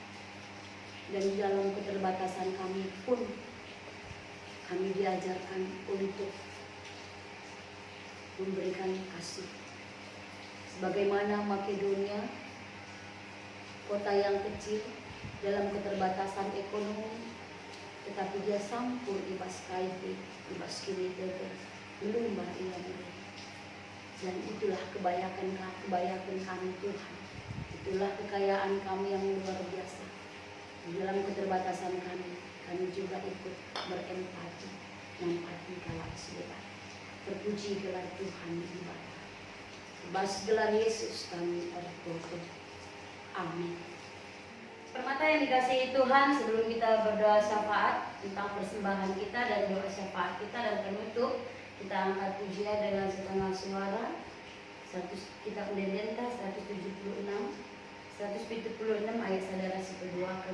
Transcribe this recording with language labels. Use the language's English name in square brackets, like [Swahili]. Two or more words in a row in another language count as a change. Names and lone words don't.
[Indonesian] Dan di dalam keterbatasan kami pun kami diajarkan untuk memberikan kasih. Sebagaimana Makedonia, kota yang kecil dalam keterbatasan ekonomi, tetapi dia [Batak Karo] sampur ibas kaipi, ibas kini belum ia. [Indonesian] Dan itulah kebanyakan kami Tuhan. Itulah kekayaan kami yang luar biasa. Di dalam keterbatasan kami juga ikut berempati, mempati [Batak Karo] kala sedebat. [Indonesian] Terpuji gelar Tuhan ibadah. Bas gelar Yesus kami berdoa. Amin. Permata yang dikasihi Tuhan, sebelum kita berdoa syafaat tentang persembahan kita dan doa syafaat kita dan penutup, kita angkat pujian dengan setengah suara. Kita Undendenta 176 ayat saudara seperduakan.